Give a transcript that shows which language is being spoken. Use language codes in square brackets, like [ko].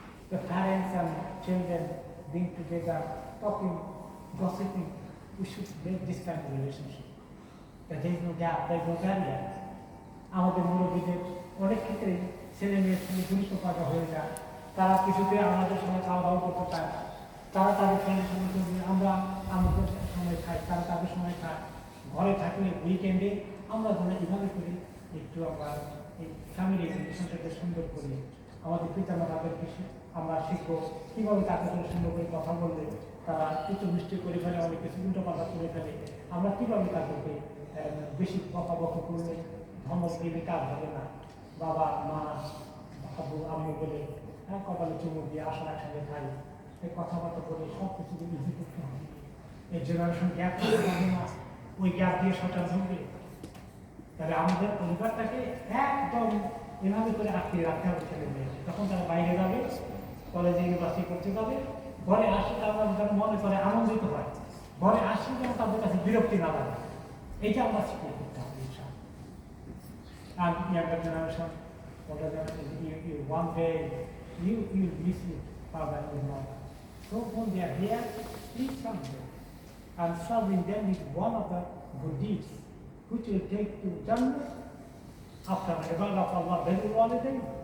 [en] The parents and children being together, talking, gossiping, we should make this kind of relationship. That there is no gap, there is no barrier. [bn] আমাদের মুরব্বীদের অনেক ক্ষেত্রে ছেলে মেয়ের সঙ্গে গুরুত্ব পাওয়া হয়ে যায়, তারা কিছুতে আমাদের সঙ্গে খাওয়া দাওয়া করতে চায় না, তারা তাদের ফ্রেন্ডের সঙ্গে করবে, আমরা আমাদের সময় খাই, তারা তাদের সময় খায়। ঘরে থাকলে উইকেন্ডে আমরা যেন এভাবে করি, একটু আমরা এই ফ্যামিলি রিলেশনটাকে সুন্দর করি। আমাদের পিতামাতাদের কিছু আমরা শিখবো কীভাবে তাদের সঙ্গে সুন্দর করে কথা বললে তারা কিছু মিষ্টি করে ফেলে, অনেক কিছু উল্টো পাল্টা করে ফেলে, আমরা কীভাবে তাদেরকে বেশি বকাবকি করলে ধমক দিলে কাজ হবে না। বাবা মা আব্বু আম্মু বলে কপালে চুমু দিয়ে আসা একসঙ্গে খাই, এই কথাবার্তা বলে সব কিছু ইজি করতে হবে। এই জেনারেশন গ্যাপ হবে না, ওই গ্যাপ দিয়ে সরকার ঢুকবে। তাহলে আমাদের পরিবারটাকে একদম এভাবে করে আটকে রাখতে হবে ছেলে মেয়ে। তখন তারা বাইরে যাবে, কলেজে ইউনিভার্সিটি করতে যাবে, ঘরে আসে তারা যেন মনে করে আনন্দিত হয়, ঘরে আসি যেন তাদের কাছে বিরক্তি না লাগে। এইটা আমরা শিখে করতে হবে। [en] আর younger generation, older generation, one day you miss your father and mother. So when they are here, please serve them. And serving them is one of the good deeds which will take to Jannah after the ibadah of Allah, very holiday.